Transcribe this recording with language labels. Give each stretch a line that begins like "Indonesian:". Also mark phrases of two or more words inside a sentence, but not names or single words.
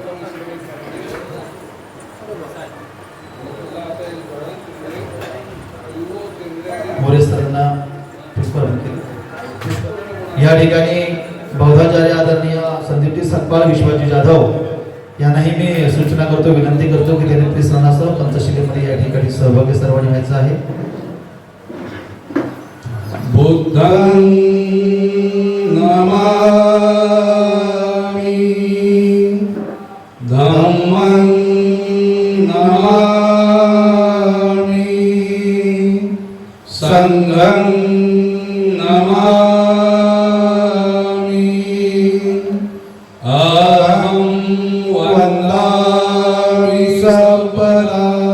Marathi: मोरे सरांना पुष्प अर्पण केले. या ठिकाणी बौद्धाचार्य आदरणीय संदीपजी सकपाळ, विश्वजी जाधव यांनाही मी सूचना करतो, विनंती करतो की त्यांनी त्रिसंगासह पंचशीलेमध्ये या ठिकाणी सहभागी सर्वांनी व्हायचं आहे.
Pali: बुद्धं नमामि धम्मं नमामि संघं नमामि अहं वन्दामि सबला